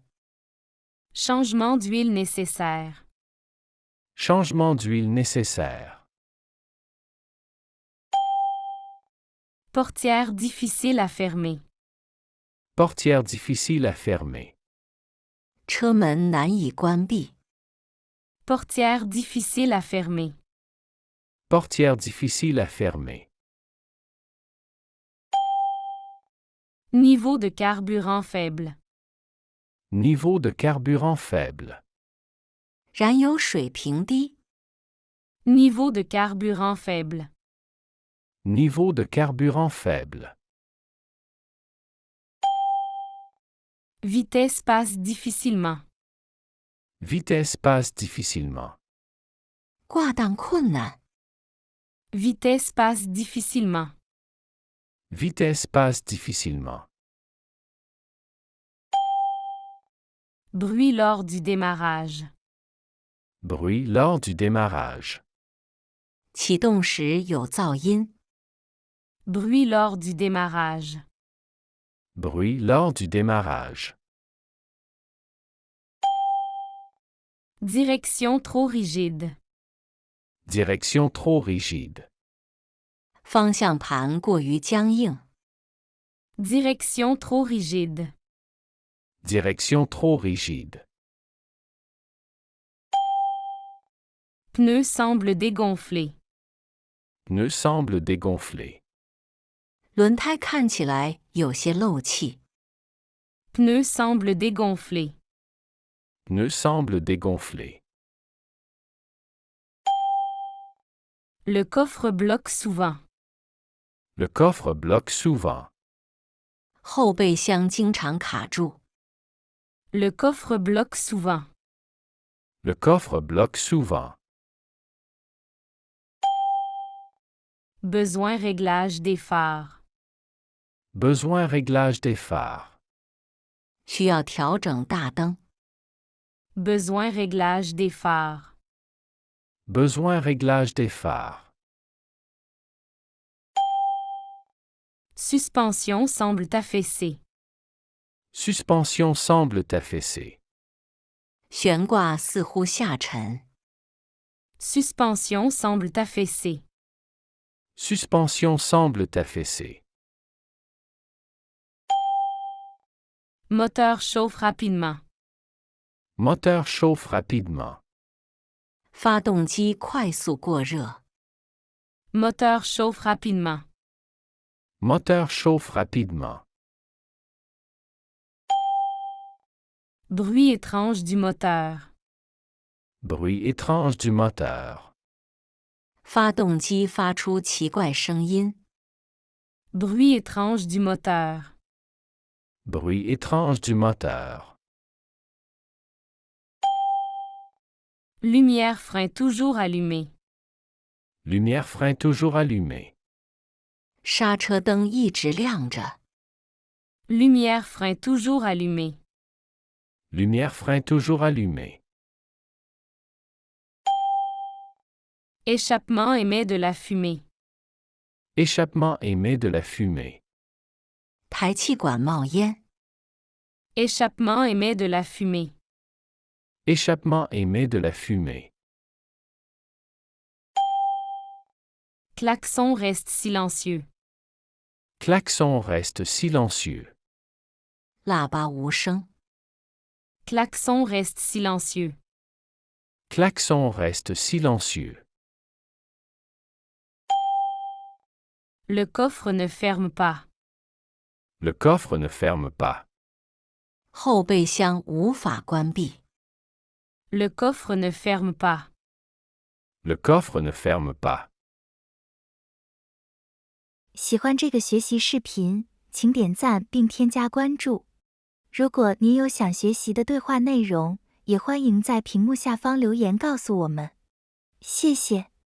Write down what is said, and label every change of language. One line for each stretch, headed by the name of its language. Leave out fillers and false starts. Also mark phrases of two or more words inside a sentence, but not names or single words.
French: Changement d'huile nécessaire. Changement d'huile nécessaire. Portière difficile à fermer. Portière difficile à fermer.
Chinese: 车门难以关闭。
French: Portière difficile à fermer. Portière difficile à fermer. Niveau de carburant faible. Niveau de carburant faible.
Chinese: 燃油水平低。
French: Niveau de carburant faible. Niveau de carburant faible. Vitesse passe difficilement. Vitesse passe difficilement.
Chinese: 挂档困难。
French: Vitesse passe difficilement. Vitesse passe difficilement. Bruit lors du démarrage. Bruit lors du démarrage.
Chinese: 启动时有噪音。
French: Bruit lors du démarrage. Bruit lors du démarrage. Direction trop rigide. Direction trop rigide.
Chinese: 方向盘过于僵硬。
French: Direction trop rigide. Direction trop rigide. Pneu semble dégonflé. Pneu semble dégonflé.
Chinese: 轮胎看起来有些漏气。
French: Pneu semble dégonflé. Pneu semble dégonflé. Le coffre bloque souvent. Le coffre bloque souvent.
Chinese: 后备箱经常卡住。
French: Le coffre bloque souvent. Le coffre bloque souvent. Besoin réglage des phares. Besoin réglage des phares.
Chinese: 需要调整大灯。
French: Besoin réglage des phares. Besoin réglage des phares. Suspension semble affaissée. Suspension semble affaissée.
Chinese: 悬挂似乎下沉。
French: Suspension semble affaissée. Suspension semble affaissée. Moteur chauffe rapidement. Moteur chauffe rapidement.
Chinese: 发动机快速过热。
French: Moteur chauffe rapidement. Moteur chauffe rapidement. Bruit étrange du moteur. Bruit étrange du moteur.
Chinese: 发动机发出奇怪声音。
French: Bruit étrange du moteur. Bruit étrange du moteur. Lumière frein toujours allumée. Lumière frein toujours allumée.
Chinese: 刹车灯一直亮着。
French: Lumière frein toujours allumée. Lumière frein toujours allumée. Échappement émet de la fumée. Échappement émet de la fumée.
Chinese: 排气管冒烟。
French: Échappement émet de la fumée. Échappement émet de la fumée. Klaxon reste silencieux. Klaxon reste silencieux.
Chinese: 喇叭无声。
French: Klaxon reste silencieux. Klaxon reste silencieux. Le coffre ne ferme pas. Le coffre ne ferme pas.
Chinese: 后备箱无法关闭。
French: Le coffre ne ferme pas. Le coffre ne ferme pas.
Chinese: 喜欢这个学习视频，请点赞并添加关注。如果您有想学习的对话内容，也欢迎在屏幕下方留言告诉我们。谢谢。